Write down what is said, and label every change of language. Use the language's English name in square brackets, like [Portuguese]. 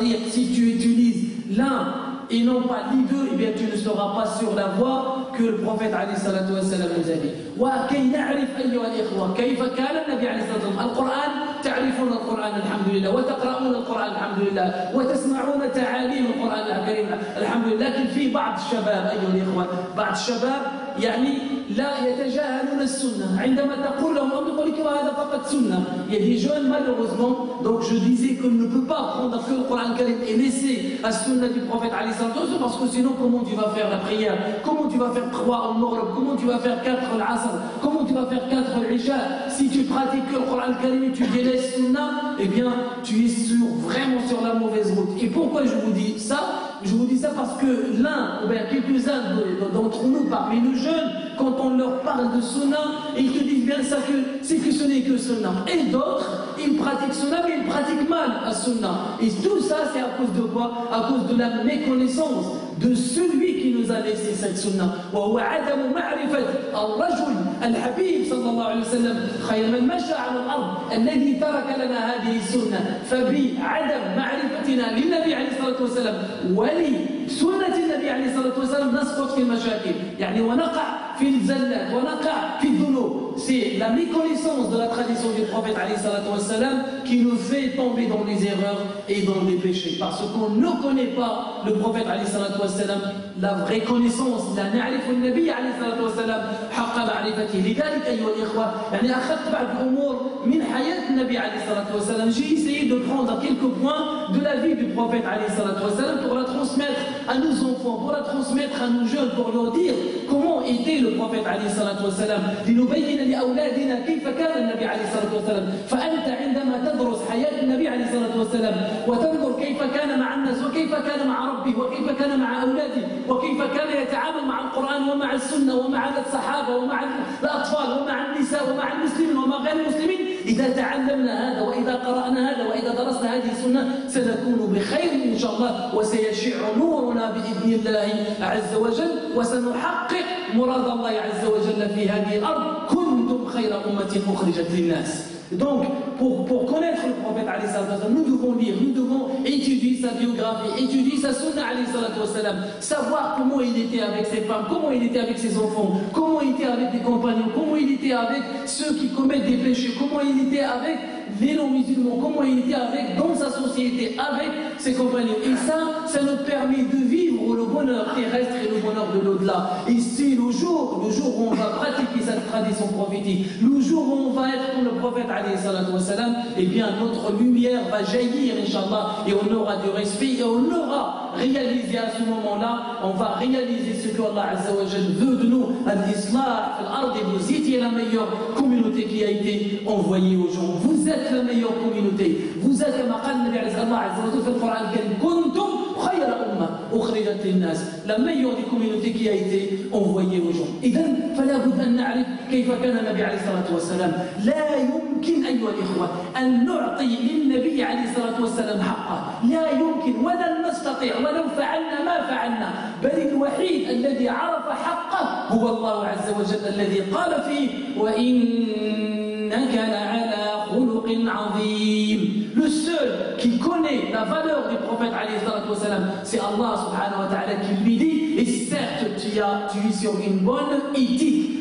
[French] si tu utilises l'un et non pas les deux, eh bien tu ne seras pas sur la voie que le prophète [Arabic] عليه الصلاة والسلام [French] nous a dit. [Arabic] وكي نعرف أيها الإخوة كيف كان النبي عليه الصلاة والسلام. القرآن تعرفون القرآن الحمد لله، وتقرؤون القرآن الحمد لله، وتسمعون تعاليم القرآن الكريم الحمد لله، لكن في بعض الشباب أيها الإخوة، بعض الشباب لا يتجاهلون السنة. عندما تقول لهم هذا فقط سنة. [French] Il y a des jeunes malheureusement, donc je disais qu'on ne peut pas prendre que le Coran Karim et laisser la sunna du prophète Ali sallallahu alayhi wa sallam, parce que sinon comment tu vas faire la prière, comment tu vas faire 3 au Maghrib, comment tu vas faire 4 l'Asr, comment tu vas faire 4 l'Isha. Si tu pratiques que le Coran Karim et tu délaisses sunna, eh bien tu es vraiment sur la mauvaise route. Et pourquoi je vous dis ça? Je vous dis ça parce que l'un, ou bien quelques-uns d'entre nous, parmi nos jeunes, quand on leur parle de sunna, ils te disent bien ça que c'est que ce n'est que sunna. Et d'autres, ils pratiquent sunna, mais ils pratiquent mal à sunna. Et tout ça, c'est à cause de quoi? À cause de la méconnaissance de celui qui nous a laissé cette sunna. [Arabic] وهو عدم معرفة الرجل الحبيب صلى الله عليه وسلم خير من مشى على الأرض الذي ترك لنا هذه السنة. فبعدم معرفتنا للنبي عليه الصلاة والسلام ولسنة النبي عليه الصلاة والسلام نسقط في المشاكل ونقع في الزلات ونقع في الذنوب. [French] C'est la méconnaissance de la tradition du prophète [Arabic] عليه الصلاة والسلام [French] qui nous fait tomber dans les erreurs et dans les péchés, parce qu'on ne connaît pas le prophète عليه الصلاة والسلام la vraie connaissance. [Arabic] لا نعرف النبي عليه الصلاة والسلام حق معرفته. لذلك أيها الإخوة أخذت بعض الأمور من حياة النبي عليه الصلاة والسلام. [French] J'ai essayé de prendre quelques points de la vie du prophète [Arabic] عليه الصلاة والسلام [French] pour la transmettre à nos enfants, pour la transmettre à nos jeunes, pour leur dire comment était le prophète عليه الصلاة والسلام. [Arabic] لنبين لأولادنا كيف كان النبي عليه الصلاة والسلام. فأنت عندما تدرس حياة النبي عليه الصلاة والسلام وتنظر كيف كان مع الناس وكيف كان مع ربه وكيف كان مع أولاده وكيف كان يتعامل مع القرآن ومع السنة ومع الصحابة ومع الأطفال ومع النساء ومع المسلمين ومع غير المسلمين، إذا تعلمنا هذا وإذا قرأنا هذا وإذا درسنا هذه السنة سنكون بخير إن شاء الله، وسيشع نورنا بإذن الله عز وجل، وسنحقق مراد الله عز وجل في هذه الأرض. كنتم خير أمة أخرجت للناس. [French] Donc, pour connaître le prophète, nous devons lire, nous devons étudier sa biographie, étudier sa sunna, savoir comment il était avec ses femmes, comment il était avec ses enfants, comment il était avec des compagnons, comment il était avec ceux qui commettent des péchés, comment il était avec les non-musulmans, comment il était avec dans sa société, avec ses compagnons. Et ça nous permet de vivre le bonheur terrestre et le bonheur de l'au-delà. Et c'est le jour où on va pratiquer cette tradition prophétique, le jour où on va être comme le prophète, eh bien notre lumière va jaillir, Inch'Allah, et on aura du respect, et on aura réalisé à ce moment-là, on va réaliser ce que Allah Azza wa Jal veut de nous, [Arabic] al-Islah, al-Ard, [French] et vous étiez la meilleure communauté qui a été envoyée aux gens. Vous êtes la meilleure communauté. Vous êtes, comme Allah Azza wa Jal fait le Coran al-Karim, [Arabic] kuntum khayra umma ukhrijat lin-nas, [French] la meilleure des communautés qui a été envoyée aux gens. [Arabic] إذن فلا بد أن نعرف كيف كان النبي عليه الصلاة والسلام. لا يمكن أيها الإخوة أن نعطي للنبي عليه الصلاة والسلام حقه، لا يمكن ولن نستطيع ولو فعلنا ما فعلنا، بل الوحيد الذي عرف حقه هو الله عز وجل الذي قال فيه وإنك لعلى خلق عظيم. [French] Le seul qui connaît la valeur du prophète alayhi salatu wassalam, c'est Allah subhanahu wa ta'ala qui lui dit, et certes tu es sur une bonne éthique.